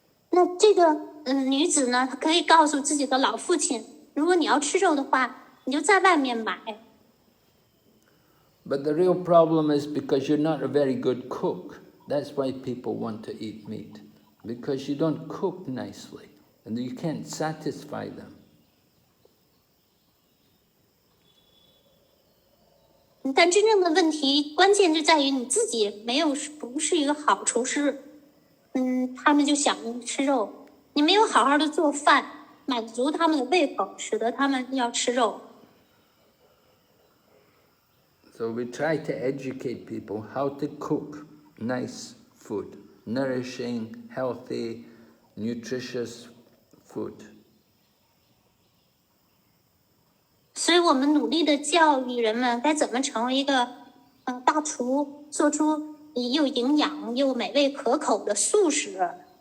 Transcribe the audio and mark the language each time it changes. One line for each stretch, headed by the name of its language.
Chinese: 那这个女子呢，她可以告诉自己的老父亲，如果你要吃肉的话，你就在外面买。
English: But the real problem is because you're not a very good cook. That's why people want to eat meat. Because you don't cook nicely, and you can't satisfy them.
Chinese: 但真正的问题关键就在于你自己不是一个好厨师，他们就想吃肉，你没有好好的做饭，满足他们的胃口，使得他们要吃肉。
English: So we try to educate people how to cook nice food, nourishing, healthy, nutritious food.
Chinese: 所以我们努力的教育人们该怎么成为一个大厨，做出又营养又美味可口的素食。